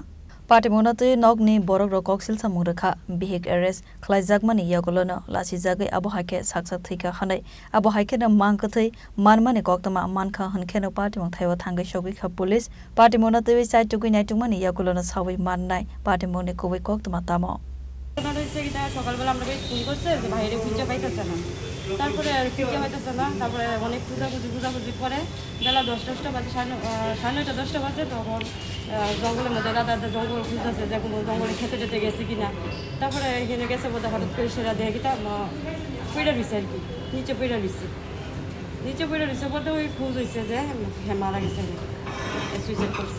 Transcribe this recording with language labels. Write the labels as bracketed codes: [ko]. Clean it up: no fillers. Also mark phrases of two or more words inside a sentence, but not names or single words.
[trp] Party Munate Nogni Borok Rokoksil Samuraka, Bihik Eres, Klaizakmani Yagulona, Lasizage Abohake Saksa Thika Hanai, Abohake na Mangkothai, Manmani Koktama, Manka Hankeno Party Montaiwa Tanga Shogika Police, Party Munate side to Guinatumani Yagulona Sawi Manai, Party Moni Kowi Koktama Tamo. [bn] সকালবেলা আমরা ফোন করছে যে বাইরে খুঁজে পাইতেছে না তারপরে আর খুঁজে পাইতেছে না তারপরে অনেক খোঁজাখুঁজি পরে বেলা 10টা বাজে 9:30 10টা বাজে তখন জঙ্গলের মধ্যে দাদা জঙ্গল খুঁজতেছে যে কোনো জঙ্গলে খেতে গেছে কিনা তারপরে এখানে গেছে বোধহয় হঠাৎ করে সেরা দেখে কি তা পড়ে রয়েছে আর কি নিচে পড়ে রয়েছে বলতে ওই খোঁজ হয়েছে যে হ্যাঁ মারা গেছে সুইসাইড করছে